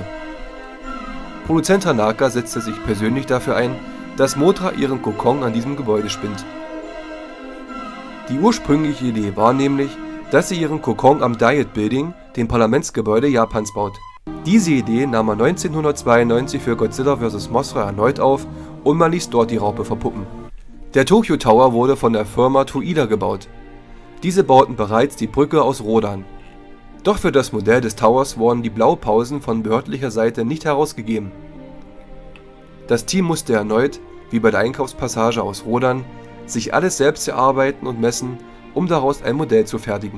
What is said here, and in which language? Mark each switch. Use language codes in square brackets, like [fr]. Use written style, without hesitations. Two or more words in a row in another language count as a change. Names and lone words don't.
[de] Produzent Tanaka setzte sich persönlich dafür ein, dass Motra ihren Kokon an diesem Gebäude spinnt. Die ursprüngliche Idee war nämlich, dass sie ihren Kokon am Diet Building, dem Parlamentsgebäude Japans, baut. Diese Idee nahm er 1992 für Godzilla vs. Mothra erneut auf und man ließ dort die Raupe verpuppen. Der Tokyo Tower wurde von der Firma Toida gebaut. Diese bauten bereits die Brücke aus Rodan. Doch für das Modell des Towers wurden die Blaupausen von behördlicher Seite nicht herausgegeben. Das Team musste erneut, wie bei der Einkaufspassage aus Rodan, sich alles selbst erarbeiten und messen, um daraus ein Modell zu fertigen.